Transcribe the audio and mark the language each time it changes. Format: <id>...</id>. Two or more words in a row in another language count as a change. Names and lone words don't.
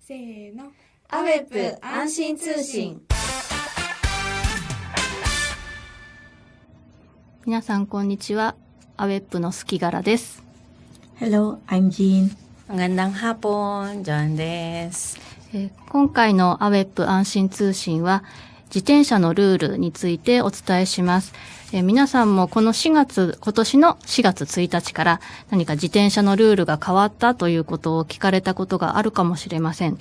<ja>せーの。アウェップ安心通信。皆さんこんにちは。アウェップのスキガラです。</ja> <en>Hello, I'm Jean.</en> <tl>Magandang hapon, John です。</tl> <ja>今回のアウェップ安心通信は自転車のルールについてお伝えします。皆さんも今年の4月1日から何か自転車のルールが変わったということを聞かれたことがあるかもしれません。</ja>